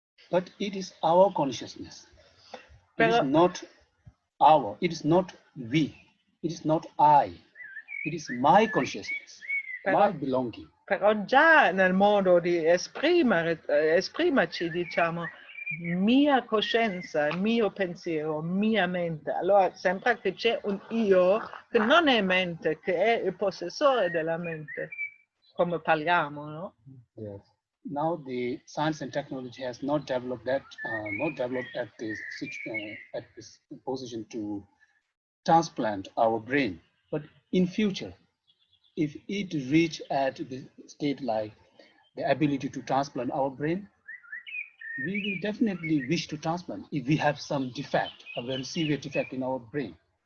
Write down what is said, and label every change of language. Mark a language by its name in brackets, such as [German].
[English] But it is our consciousness. It is [Italian] Però, [English] not our, it is not we, it is not I. It is my consciousness, my belonging. [Italian] però già nel modo di esprimerci, diciamo, mia coscienza, mio pensiero, mia mente. Allora sembra che c'è un io che non è mente, che è il possessore della mente, come parliamo, no? [English] Yes. Now the science and technology has not developed that, at this position to transplant our brain. But in future, if it reach at the state like the ability to transplant our brain, we will definitely wish to transplant if we have some defect, a very severe defect in our brain.